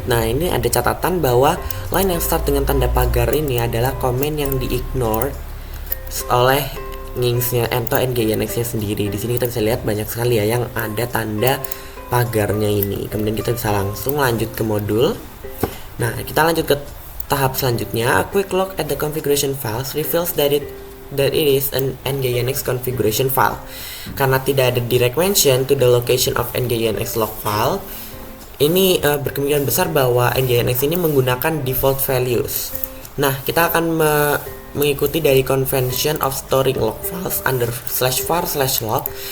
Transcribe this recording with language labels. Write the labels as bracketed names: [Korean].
[Indonesian] Nah, ini ada catatan bahwa line yang start dengan tanda pagar ini adalah komen yang di-ignore oleh nginx-nya atau nginx-nya sendiri. Di sini kita bisa lihat banyak sekali ya yang ada tanda pagarnya ini. Kemudian kita bisa langsung lanjut ke modul. Nah, kita lanjut ke tahap selanjutnya. [English] A quick look at the configuration files reveals that it is an nginx configuration file. [Indonesian] Karena tidak ada [English] direct mention to the location of nginx log file, [Indonesian] ini berkemungkinan besar bahwa nginx ini menggunakan default values. Nah, kita akan mengikuti dari [English] convention of storing log files under /var/log.